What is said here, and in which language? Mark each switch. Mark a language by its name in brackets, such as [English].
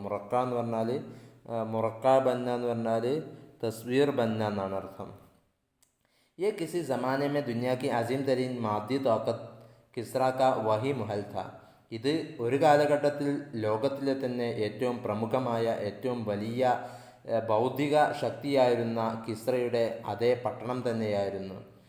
[Malayalam] മുറക്ക എന്ന് പറഞ്ഞാൽ, മുറക്ക ബന്ന എന്ന് പറഞ്ഞാൽ തസ്വീർ ബന്ന എന്നാണ് അർത്ഥം. [Hindi] ये किसी ज़माने में दुनिया की अजीम तरीन मादी ताकत किस्रा का वही महल था. [Malayalam] ഇത് ഒരു കാലഘട്ടത്തിൽ ലോകത്തിലെ തന്നെ ഏറ്റവും പ്രമുഖമായ, ഏറ്റവും വലിയ ഭൗതിക ശക്തിയായിരുന്ന കിസ്രയുടെ അതേ പട്ടണം തന്നെയായിരുന്നു.